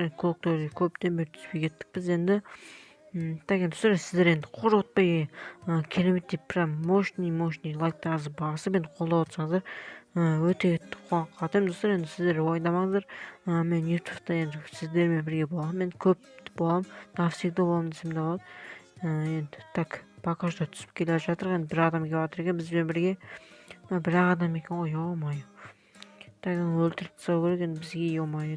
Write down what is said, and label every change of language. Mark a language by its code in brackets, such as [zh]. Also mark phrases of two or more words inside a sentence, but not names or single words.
[kk] Енді клоктойерге көптен бері түспей кеттік біз енді. Так, енді достар, сіздер енді қоротпай керемет деп прям мощный лайктарыңызды басып енді қолдап отырсаңыздар өте қуанып қалатынмын достар. Енді сіздер ойламаңыздар, мен ютубта енді сіздермен бірге боламын, мен көп боламын, навсегда боламын десем де болады. Енді так, [ru] пока что [kk] түсіп келе жатыр. Енді бір адам келіп жатыр екен бізбен бірге. Бір адам екен ғой, ё-моё. Так, өлтіріп тастау керек енді бізге, ё-моё.